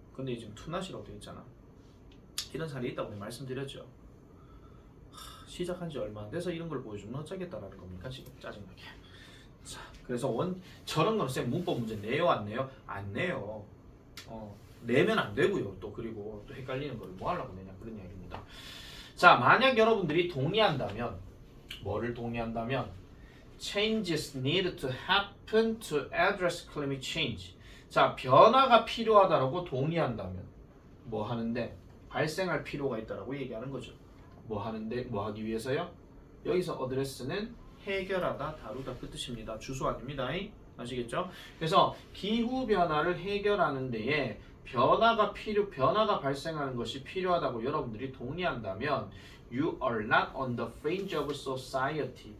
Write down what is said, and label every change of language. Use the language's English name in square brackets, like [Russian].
[Korean] 근데 지금 to not이라고 되어 있잖아. 이런 사례 있다고 내가 말씀드렸죠. 시작한 지 얼마 안 돼서 이런 걸 보여주면 어쩌겠다라는 겁니까 지금 짜증나게. 자, 그래서 저런 거는 쌤 문법 문제 내요 안 내요? 안 내요. 내면 안 되고요. 또 그리고 또 헷갈리는 걸 뭐 하려고 내냐 그런 이야기입니다. 자, 만약 여러분들이 동의한다면, 뭐를 동의한다면, [English] changes need to happen to address climate change. [Korean] 자, 변화가 필요하다라고 동의한다면 뭐 하는데? 발생할 필요가 있다라고 얘기하는 거죠. 뭐 하는데? 뭐 하기 위해서요? 여기서 address는 해결하다, 다루다 그 뜻입니다. 주소 아닙니다. 아시겠죠? 그래서 기후 변화를 해결하는 데에 변화가 발생하는 것이 필요하다고 여러분들이 동의한다면 [English] You are not on the fringe of society.